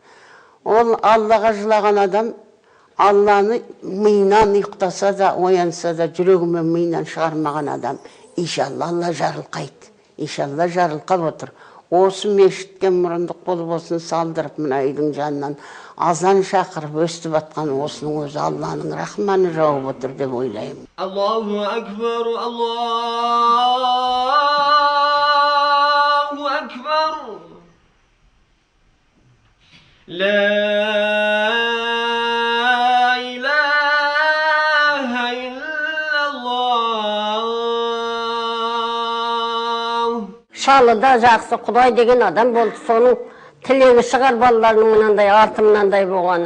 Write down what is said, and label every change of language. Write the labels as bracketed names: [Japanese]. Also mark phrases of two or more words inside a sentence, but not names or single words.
[Kazakh] Ол Аллаға жылаған адам Алланы миынан ұйықтаса да, оянса да, жүрегімен миынан шығармаған адам. Иншалла, Алла жарылқайды. Иншалла, жарылқап отыр. Осы мешітке мұрындық болып осын салдырып, мына үйдің жанынан азан шақырып өстіп атқан осының өзі Алланың рахманы жауып отыр деп ойлаймын. [Arabic] الله أكبر، الله أكبر. [Kazakh] Шалыда жақсы Құдай деген адам болды, соның тілегі шығар балаларының мынандай арты мынандай болғаны.